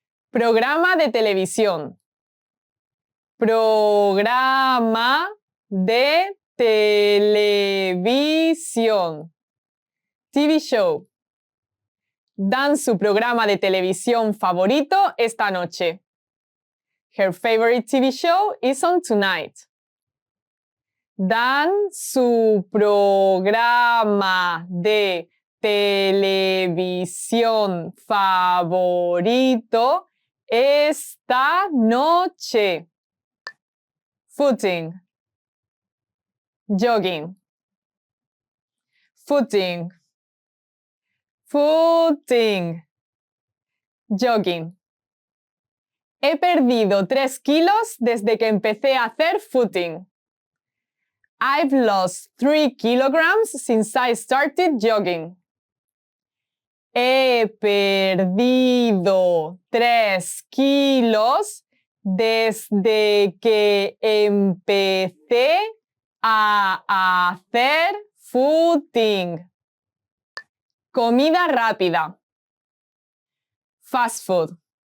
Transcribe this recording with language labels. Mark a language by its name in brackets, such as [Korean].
[Spanish] Programa de televisión. Programa de televisión. [English] TV show. [Spanish] Dan su programa de televisión favorito esta noche. [English] Her favorite TV show is on tonight. [Spanish] Dan su programa de televisión favorito esta noche. Footing. Jogging. Footing. Footing. Jogging. He perdido 3 kilos desde que empecé a hacer footing. [English] I've lost 3 kilograms since I started jogging. [Spanish] He perdido 3 kilos desde que empecé a hacer footing. Comida rápida. [English] Fast food.